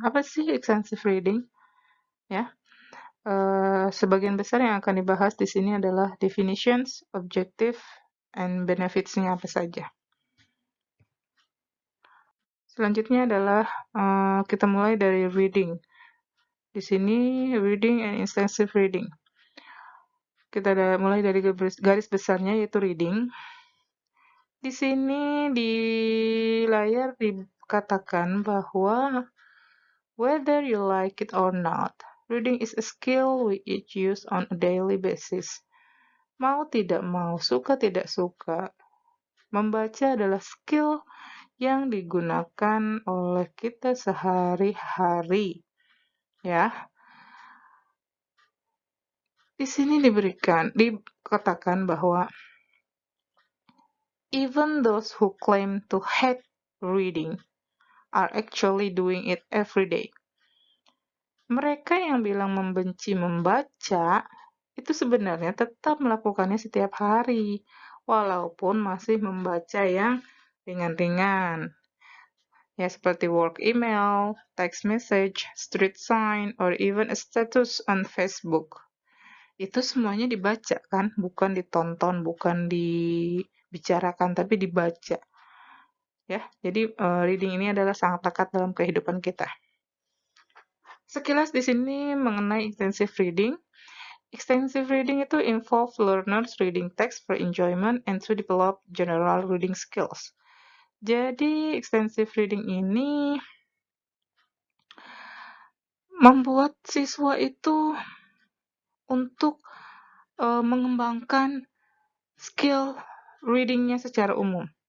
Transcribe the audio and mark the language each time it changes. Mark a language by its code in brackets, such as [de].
[id] Apa sih extensive reading? Ya. Sebagian besar yang akan dibahas di sini adalah [en] definitions, objective, and benefits- [id] nya apa saja. Selanjutnya adalah kita mulai dari reading. Di sini [en] reading and extensive reading. [id] Kita mulai dari garis besarnya yaitu reading. Di sini di layar dikatakan bahwa [en] whether you like it or not, reading is a skill we each use on a daily basis. [id] Mau tidak mau, suka tidak suka, membaca adalah skill yang digunakan oleh kita sehari-hari. Ya. Di sini dikatakan bahwa [en] even those who claim to hate reading are actually doing it every day. [id] Mereka yang bilang membenci membaca itu sebenarnya tetap melakukannya setiap hari, walaupun masih membaca yang ringan-ringan. Ya, seperti [en] work email, text message, street sign, or even a status on Facebook. [id] Itu semuanya dibaca kan, bukan ditonton, bukan dibicarakan, tapi dibaca. Ya, jadi reading ini adalah sangat lekat dalam kehidupan kita. Sekilas di sini mengenai extensive reading. [en] Extensive reading [id] itu [en] involve learners reading text for enjoyment and to develop general reading skills. [id] Jadi extensive reading ini membuat siswa itu untuk mengembangkan skill readingnya secara umum.